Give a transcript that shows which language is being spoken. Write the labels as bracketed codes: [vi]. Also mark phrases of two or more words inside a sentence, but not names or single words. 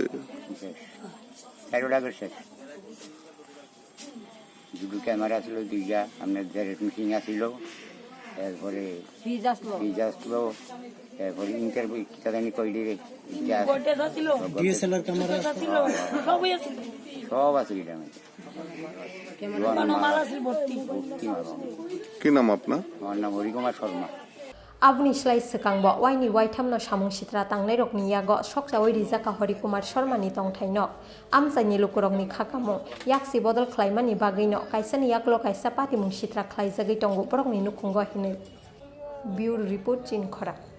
[bn] 4টা ঘর শেষ দুটো ক্যামেরা ছিল 2টা আপনার জেরেট মেশিন আসছিল তারপরে ফ্রিজ আসলো তারপরে ইন্টারভিউ কিতা জানি কইলি রে [en] DSLR camera [bn] সব আছে কি নাম আপনার আমার নাম হরিকুমার শর্মা [trp] Abuni Slai Sekangbo, Waini Waitamno Samung Sitra Tangnai Rokni Yago, Soksa Wiri Zaka Horikumar Sharmani Tong Taino, Amsani Lukurokni Kakamo, Yaksi Bodol Klaimani Bagino, Kaisani Yaklo Kaisa Patimung Sitra Klai Zagi Tongo, Brokni Nukungo Hine. [en] Bureau Report [trp] Chin Kora.